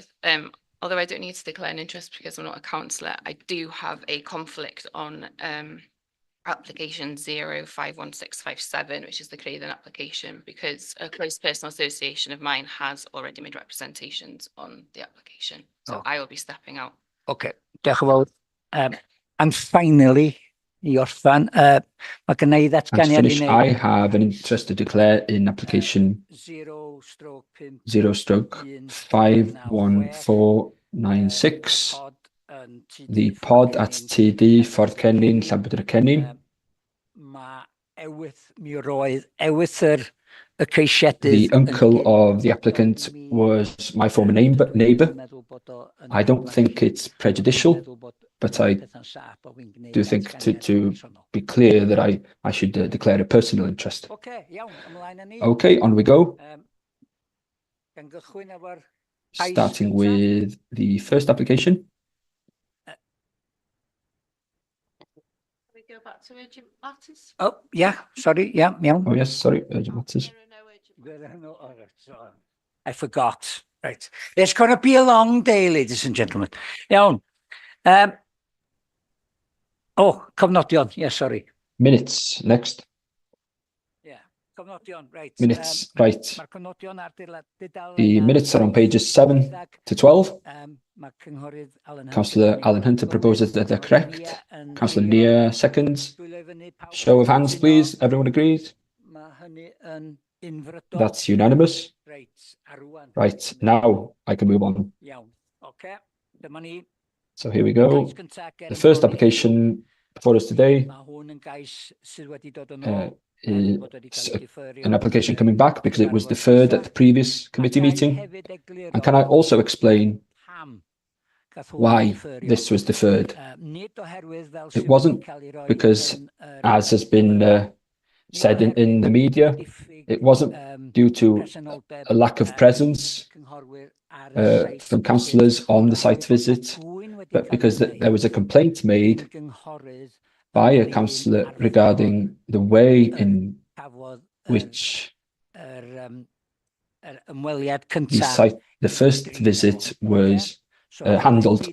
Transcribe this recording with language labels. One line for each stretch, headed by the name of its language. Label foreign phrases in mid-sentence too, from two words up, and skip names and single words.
English: Although I don't need to declare an interest because I'm not a councillor, I do have a conflict on application 051657, which is the Craven application, because a close personal association of mine has already made representations on the application. So Oh. I will be stepping out.
Welsh: Okay, diolch yn fawr.
English: And finally,
Welsh: i orffan, mae gynna i
English: And to
Welsh: ddatganiad i
English: finish, I
Welsh: wneud
English: have an interest to declare in application 0/51496, the pod at TD Ffordd Cennin, Llanbedr Cennin.
Welsh: Mae mi roedd ewythr y ceisiadydd
English: The uncle of the applicant was my former neighbour. I don't think it's prejudicial, but I do think to be clear that I should declare a personal interest.
Welsh: Okay, iawn, ymlaen â ni.
English: Okay, on we go.
Welsh: Gan gychwyn efo'r
English: Starting with the first application. We go back to urgent matters. Oh, yeah, sorry, yeah, iawn. Oh yes, sorry, urgent matters. There are no urgent. I forgot. Right. It's going to be a long day, ladies and gentlemen.
Welsh: Iawn. Cofnodion.
English: Yeah, sorry. Minutes, next. Yeah, cofnodion, right. Minutes, right.
Welsh: Mae'r cofnodion ar
English: The minutes are on pages 7 to 12.
Welsh: Mae cynghorydd Alan
English: Councillor Alan Hunter proposes that they're correct. Councillor Nia seconds. Show of hands, please. Everyone agrees?
Welsh: Mae hynny yn unfrydol.
English: That's unanimous. Right, arwan. Right, now I can move on.
Welsh: Iawn. Okay. Dyma ni.
English: So here we go. The first application before us today
Welsh: Mae hwn yn gais sydd wedi dod yn ôl.
English: is an application coming back because it was deferred at the previous committee meeting. And can I also explain why this was deferred? It wasn't because, as has been said in the media, it wasn't due to a lack of presence from councillors on the site visit, but because there was a complaint made by a councillor regarding the way in which the first visit was handled.